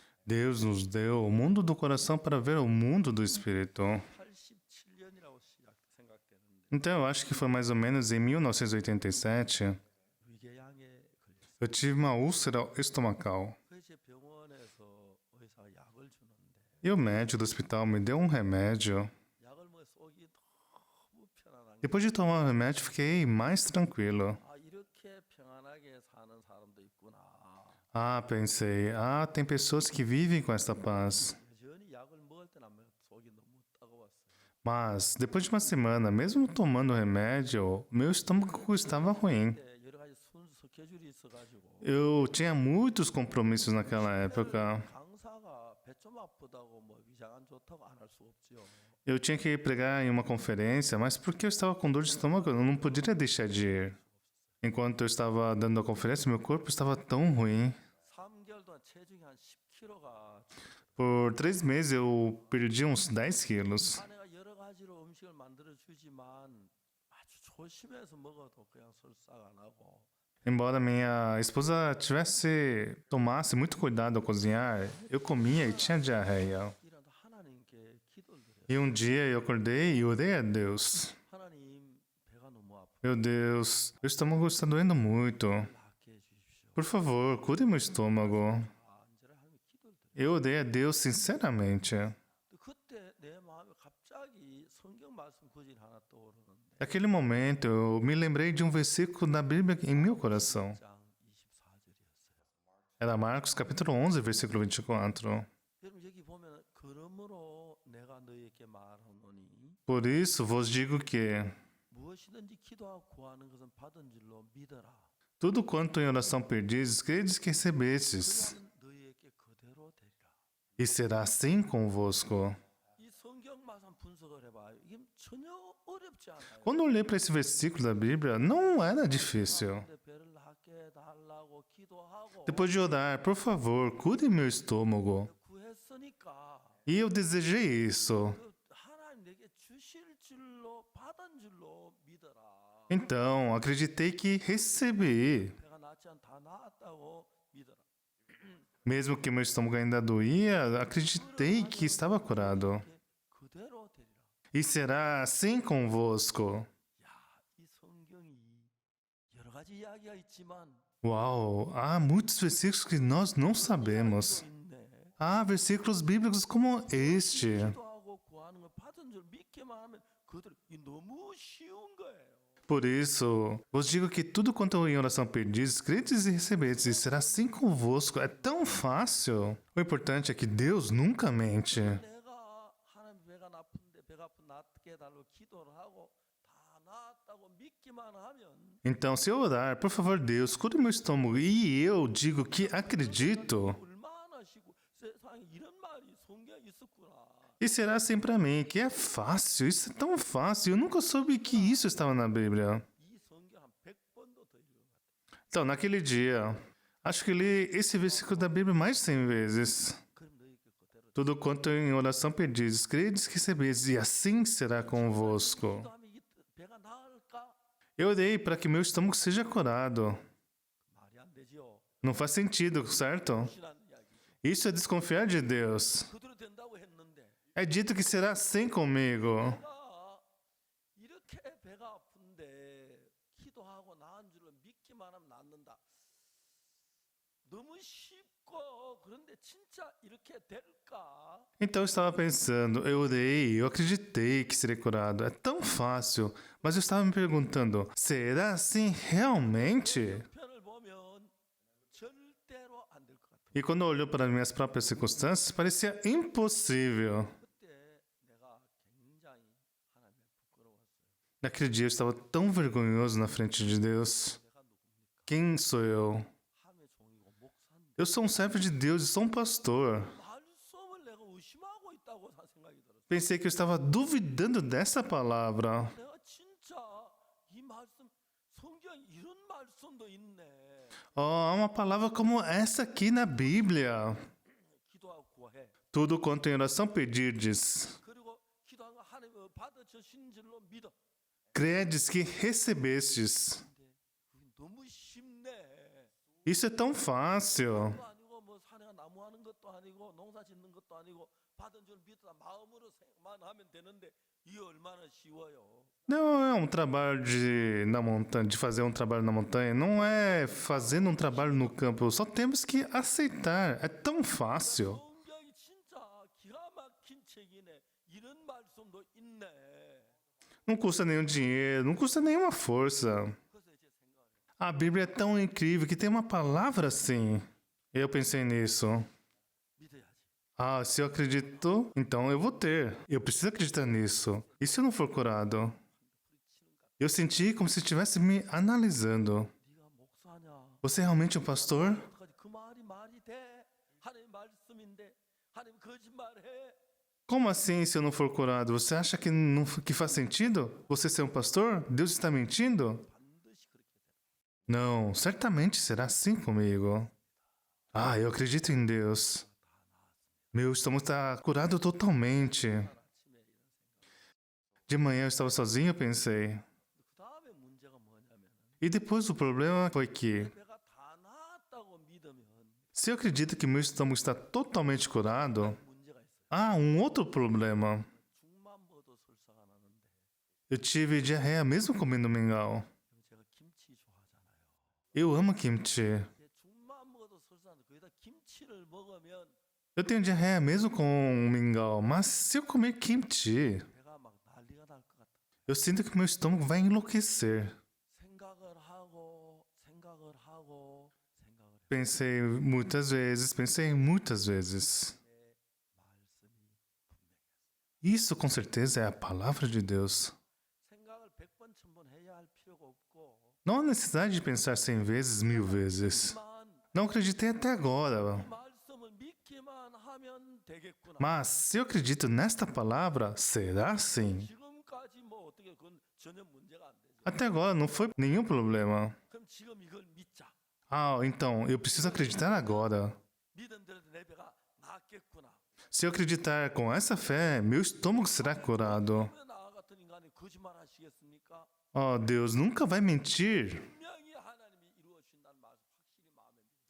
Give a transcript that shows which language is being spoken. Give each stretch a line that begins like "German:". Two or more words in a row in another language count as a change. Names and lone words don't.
Portuguese: Deus nos deu o mundo do coração para ver o mundo do espírito.
Korean: 87년이라고 생각되는데
Portuguese: Então, eu acho que foi mais ou menos em 1987,
Korean: 위궤양에 걸렸어요.
Portuguese: eu tive uma úlcera estomacal.
Korean: 그래서 병원에서 의사가 약을 주는데
Portuguese: E o médico do hospital me deu um remédio.
Korean: 약을 먹어 속이 너무 편안한 게
Portuguese: Depois de tomar o remédio, fiquei mais tranquilo.
Korean: 이렇게 평안하게 사는 사람도 있구나.
Portuguese: Ah, pensei, tem pessoas que vivem com esta paz.
Korean: 여전히 약을 먹을 때는 속이 너무 따가웠어요.
Portuguese: Mas, depois de uma semana, mesmo tomando o remédio, meu estômago estava ruim.
Korean: 그때 여러 가지 순수 스케줄이 있어가지고
Portuguese: Eu tinha muitos compromissos naquela época.
Korean: 강사가 배 좀 아프다고 뭐 위장 안 좋다고 안 할 수 없지요.
Portuguese: Eu tinha que pregar em uma conferência, mas porque eu estava com dor de estômago, eu não poderia deixar de ir. Enquanto eu estava dando a conferência, meu corpo estava tão ruim.
Korean: 3개월 동안 체중이 한 10kg가
Portuguese: Por 3 meses eu perdi uns 10 quilos.
Korean: 아내가 여러 가지로 음식을 만들어 주지만 아주 조심해서 먹어도 그냥 설사가 안 하고
Portuguese: Embora minha esposa tomasse muito cuidado ao cozinhar, eu comia e tinha diarreia.
Korean: 이라도 하나님께 기도를 드려요.
Portuguese: E um dia eu acordei e orei a Deus.
Korean: 하나님, 배가 너무 아프고
Portuguese: Meu Deus, meu estômago está doendo muito.
Korean: 낫게 해주십시오.
Portuguese: Por favor, cure meu estômago.
Korean: 간절히 하나님께 기도를 드려요.
Portuguese: Eu orei a Deus sinceramente.
Korean: 그때 내 마음에 갑자기 성경 말씀 구절이 하나 떠오르는데
Portuguese: Naquele momento, eu me lembrei de um versículo da Bíblia em meu coração.
Korean: 1장 24절이었어요.
Portuguese: Era Marcos capítulo 11, versículo 24.
Korean: 여러분 여기 보면 그러므로 내가 너희에게 말하노니
Portuguese: Por isso vos digo que
Korean: 무엇이든지 기도하고 구하는 것은 받은 줄로 믿어라.
Portuguese: tudo quanto em oração perdizes, credes que recebestes,
Korean: 그러면 너희에게 그대로 되리라.
Portuguese: e será assim convosco.
Korean: 이 성경 말씀 분석을 해봐요. 이게 전혀 어렵지 않아요.
Portuguese: Quando eu olhei para esse versículo da Bíblia, não era difícil.
Korean: 근데 배를 낫게 달라고 기도하고
Portuguese: Depois de orar, por favor, cure meu estômago.
Korean: 구했으니까
Portuguese: E eu desejei isso.
Korean: 그 하나님 내게 주실 줄로 받은 줄로 믿어라.
Portuguese: Então, acreditei que recebi.
Korean: 배가 낫지 않 다 나았다고 믿어라.
Portuguese: Mesmo que meu estômago ainda doía, acreditei que estava curado.
Korean: 이렇게 그대로 되리라.
Portuguese: E será assim convosco.
Korean: 야, 이 성경이 여러 가지 이야기가 있지만
Portuguese: Uau, há muitos versículos que nós não sabemos.
Korean: 이야기도 있네.
Portuguese: Há versículos bíblicos como este.
Korean: 기도하고 구하는 걸 받은 줄 믿기만 하면 그들 이 너무 쉬운 거예요.
Portuguese: Por isso, vos digo que tudo quanto em oração pedis, credes e recebedes, e será assim convosco. É tão fácil. O importante é que Deus nunca mente.
Korean: 내가 하나님 배가 나쁜데 배가 아픈 낫게 해달라고 기도를 하고 다 나았다고 믿기만 하면
Portuguese: Então, se eu orar, por favor, Deus, cure meu estômago, e eu digo que acredito,
Korean: 얼마나 쉬고 세상에 이런 말이 성경에 있었구나.
Portuguese: e será assim para mim, que é fácil, isso é tão fácil, eu nunca soube que isso estava na Bíblia.
Korean: 이 성경 한 100번도 더 읽은 것 같아요.
Portuguese: Então, naquele dia, acho que li esse versículo da Bíblia mais de 100 vezes.
Korean: 그럼 너희께 그대로
Portuguese: Tudo quanto em oração pedis, credes que recebedes, e assim será convosco.
Korean: 기도하면 이 배가 나을까?
Portuguese: Eu orei para que meu estômago seja curado.
Korean: 말이 안 되지요.
Portuguese: Não faz sentido, certo?
Korean: 신한 이야기죠.
Portuguese: Isso é desconfiar de Deus.
Korean: 그대로 된다고 했는데
Portuguese: É dito que será assim comigo.
Korean: 내가 이렇게 배가 아픈데 기도하고 나은 줄로 믿기만 하면 낫는다. 너무 쉽고 그런데 진짜 이렇게 될까?
Portuguese: Então eu estava pensando, eu orei, eu acreditei que seria curado. É tão fácil. Mas eu estava me perguntando, será assim realmente?
Korean: 편을 보면 절대로 안 될 것 같아.
Portuguese: E quando eu olhei para minhas próprias circunstâncias, parecia impossível.
Korean: 그때 내가 굉장히 하나님의 부끄러웠어요.
Portuguese: Naquele dia eu estava tão vergonhoso na frente de Deus.
Korean: 내가 누굽니까?
Portuguese: Quem sou eu?
Korean: 함의 종이고 목사인데
Portuguese: Eu sou um servo de Deus e sou um pastor.
Korean: 말씀을 내가 의심하고 있다고 생각이 들었어요.
Portuguese: Pensei que eu estava duvidando dessa palavra.
Korean: 내가 진짜 이 말씀 성경에 이런 말씀도 있네.
Portuguese: Oh, há uma palavra como essa aqui na Bíblia.
Korean: 기도하고 구해.
Portuguese: Tudo quanto em oração pedirdes,
Korean: 그리고 기도한 거 하나님 받아주신 줄로 믿어.
Portuguese: credes que recebestes.
Korean: 근데 그게 너무 쉽네.
Portuguese: Isso é tão fácil.
Korean: 또 아니고 뭐 사내가 나무하는 것도 아니고 농사 짓는 것도 아니고 받은 줄 믿다 마음으로 생각만 하면 되는데 이게 얼마나 쉬워요.
Portuguese: Não é um trabalho na montanha, de fazer um trabalho na montanha. Não é fazendo um trabalho no campo. Só temos que aceitar. É tão fácil.
Korean: 성경이 진짜 기가 막힌 책이네. 이런 말씀도 있네.
Portuguese: Não custa nenhum dinheiro, não custa nenhuma força.
Korean: 그래서 이제 생각을 해.
Portuguese: A Bíblia é tão incrível que tem uma palavra assim. Eu pensei nisso.
Korean: 믿어야지.
Portuguese: Ah, se eu acredito, então eu vou ter. Eu preciso acreditar nisso. E se eu não for curado? Eu senti como se estivesse me analisando.
Korean: 네가 목사냐?
Portuguese: Você é realmente um pastor?
Korean: 어떡하지? 그 말이 말이 돼? 하나님 말씀인데 하나님 거짓말해?
Portuguese: Como assim se eu não for curado? Você acha que, não, que faz sentido? Você ser um pastor? Deus está mentindo?
Korean: 반드시 그렇게 돼.
Portuguese: Não, certamente será assim comigo. Ah, eu acredito em Deus. Meu estômago está curado totalmente.
Korean: 아침에 이런 생각.
Portuguese: De manhã eu estava sozinho e pensei:
Korean: 그 다음에 문제가 뭐냐면
Portuguese: E depois o problema foi que,
Korean: 내 배가 다 나았다고 믿으면
Portuguese: se eu acredito que meu estômago está totalmente curado,
Korean: 문제가 있어요.
Portuguese: há um outro problema.
Korean: 죽만 먹어도 설사가 나는데
Portuguese: Eu tive diarreia mesmo comendo mingau.
Korean: 그럼 제가 김치 좋아하잖아요.
Portuguese: Eu amo kimchi.
Korean: 근데 죽만 먹어도 설사는데 거기다 김치를 먹으면
Portuguese: Eu tenho diarreia mesmo com mingau, mas se eu comer kimchi,
Korean: 배가 막 난리가 날 것 같아.
Portuguese: eu sinto que meu estômago vai enlouquecer.
Korean: 생각을 하고 생각을 하고 생각을 해.
Portuguese: Pensei muitas vezes, pensei muitas vezes.
Korean: 말씀이 분명했어요.
Portuguese: Isso com certeza é a palavra de Deus.
Korean: 생각을 100번 1000번 해야 할 필요가 없고
Portuguese: Não há necessidade de pensar 100 vezes, 1000 vezes.
Korean: 만
Portuguese: Não acreditei até agora.
Korean: 말씀을 믿기만 하면 되겠구나.
Portuguese: Mas se eu acredito nesta palavra, será assim.
Korean: 지금까지 뭐 어떻게 그건 전혀 문제가 안 되죠.
Portuguese: Até agora não foi nenhum problema.
Korean: 그럼 지금 이걸 믿자.
Portuguese: Ah, então eu preciso acreditar agora.
Korean: 믿은 대로 내 배가 낫겠구나.
Portuguese: Se eu acreditar com essa fé, meu estômago será curado.
Korean: 왜 나 같은 인간이 거짓말 하시겠습니까?
Portuguese: Oh, Deus nunca vai mentir.
Korean: 분명히 하나님이 이루어 주신다는 말씀 확실히 마음에 믿어요.